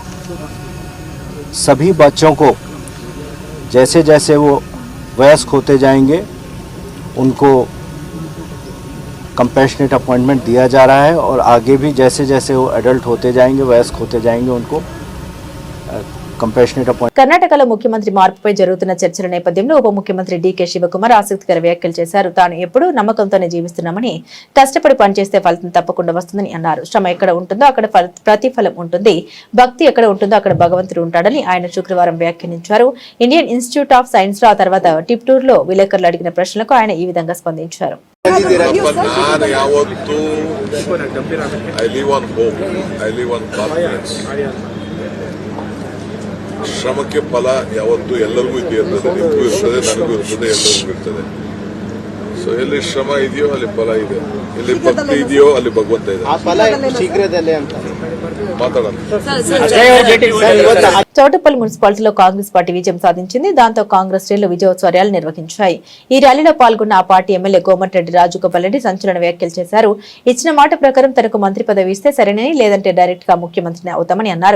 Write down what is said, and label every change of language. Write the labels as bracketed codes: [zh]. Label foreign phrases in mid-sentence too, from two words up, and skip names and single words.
[hi] सभी बच्चों को जैसे जैसे वो वयस्क होते जाएंगे उनको [en] compassionate appointment [hi] दिया जा रहा है और आगे भी जैसे जैसे वो एडल्ट होते जाएंगे, वयस्क होते जाएंगे, उनको [te] కర్ణాటకలో ముఖ్యమంత్రి మార్పుపై జరుగుతున్న చర్చల నేపథ్యంలో ఉప ముఖ్యమంత్రి డీకే శివకుమార్ ఆసక్తికర వ్యాఖ్యలు చేశారు. తాను ఎప్పుడూ నమ్మకంతోనే జీవిస్తున్నామని, కష్టపడి పనిచేస్తే ఫలితం తప్పకుండా వస్తుందని అన్నారు. శ్రమ ఎక్కడ ఉంటుందో అక్కడ ప్రతిఫలం ఉంటుంది, భక్తి ఎక్కడ ఉంటుందో అక్కడ భగవంతుడు ఉంటాడని ఆయన శుక్రవారం వ్యాఖ్యానించారు. ఇండియన్ ఇన్స్టిట్యూట్ ఆఫ్ సైన్స్ లో ఆ తర్వాత టిప్టూర్ లో విలేకరులు అడిగిన ప్రశ్నలకు ఆయన ఈ విధంగా స్పందించారు. [kn] ಶ್ರಮಕ್ಕೆ ಫಲ ಯಾವತ್ತೂ ಎಲ್ಲರಿಗೂ ಇರ್ತದೆ, ನಿಮಗೂ ಇರ್ತದೆ, ನನಗೂ ಇರ್ತದೆ, ಎಲ್ಲರಿಗೂ ಇರ್ತದೆ. ಸೊ ಎಲ್ಲಿ ಶ್ರಮ ಇದೆಯೋ ಅಲ್ಲಿ ಫಲ ಇದೆ, ಎಲ್ಲಿ ಭಕ್ತಿ ಇದೆಯೋ ಅಲ್ಲಿ ಭಗವಂತ ಇದೆ. ಶೀಘ್ರದಲ್ಲೇ ಅಂತ [te] మాట్లాడాలి. చౌటపల్లి మున్సిపాలిటీలో కాంగ్రెస్ పార్టీ విజయం సాధించింది. దాంతో కాంగ్రెస్ శ్రేణులు విజయోత్సవ నిర్వహించాయి. ఈ ర్యాలీలో పాల్గొన్న ఆ పార్టీ ఎమ్మెల్యే కోమటిరెడ్డి రాజగోపాల్ రెడ్డి సంచలన వ్యాఖ్యలు చేశారు. ఇచ్చిన మాట ప్రకారం తనకు మంత్రి పదవి ఇస్తే సరేనని, లేదంటే డైరెక్ట్ గా ముఖ్యమంత్రిని అవుతామని అన్నారు.